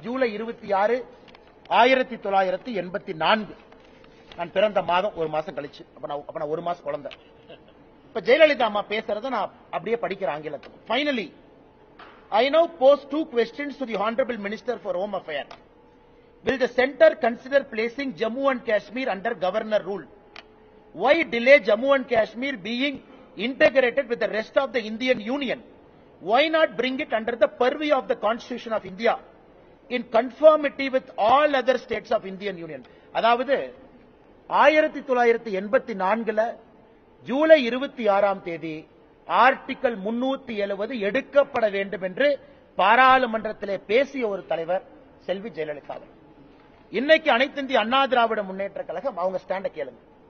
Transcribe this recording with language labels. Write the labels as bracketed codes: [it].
[ta] ஜூலை 26, 1984 நான் பிறந்த மாதம், ஒரு மாசம் கழிச்சு. அப்ப நான் ஒரு மாசம் குழந்தை. இப்ப ஜெயலலிதா அம்மா பேசுறத நான் அப்படியே படிக்கிறேன் ஆங்கிலத்தில். [en] Finally, I now pose 2 questions to the Honorable Minister for Home Affairs. Will the centre consider placing Jammu and Kashmir under governor rule? Why delay Jammu and Kashmir being integrated with the rest of the Indian Union? Why not bring it under the purview of the Constitution of India in conformity with all other states of Indian Union? [ta] அதாவது 1984 ஜூலை 26ஆம் தேதி article 370 எடுக்கப்பட வேண்டும் என்று பாராளுமன்றத்திலே பேசிய ஒரு தலைவர் செல்வி ஜெயலலிதா அவர்கள். இன்னைக்கு அனைத்து இந்திய அண்ணா திராவிட முன்னேற்ற கழகம் அவங்க ஸ்டாண்ட கேளுங்க.